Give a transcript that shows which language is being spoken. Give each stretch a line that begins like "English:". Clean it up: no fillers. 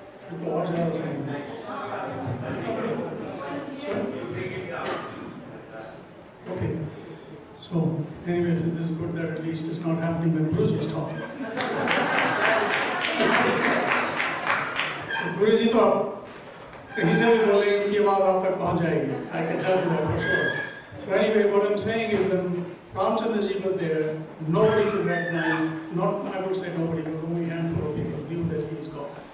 English: It's the order of something. Okay. So, anyways, this is good that at least it's not happening when Guruji is talking.
Hindi: So, Guruji तो कहीं से भी बोलेंगे कि बात आप तक पहुंच जाएगी.
English: I can tell you that for sure. So anyway, what I'm saying is when Ramchandraji was there, nobody could recognize, not I would say nobody, but only a handful of people knew that he is God.